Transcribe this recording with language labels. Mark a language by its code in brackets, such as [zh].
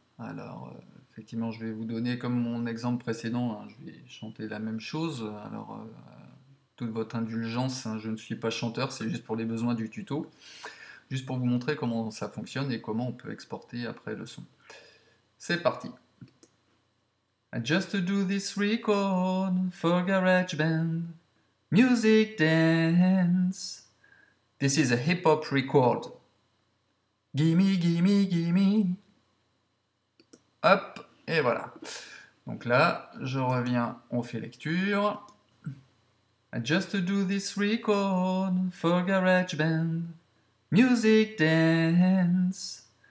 [fr] Alors effectivement, je vais vous donner comme mon exemple précédent, hein, je vais chanter la même chose. Alors toute votre indulgence, hein, je ne suis pas chanteur, c'est juste pour les besoins du tuto, juste pour vous montrer comment ça fonctionne et comment on peut exporter après le son. C'est parti. [en] I just do this record for GarageBand, music dance. This is a hip-hop record. Gimme, gimme, gimme. [fr] Hop, et voilà. Donc là, je reviens, on fait lecture. [en] I just do this record for GarageBand, music dance.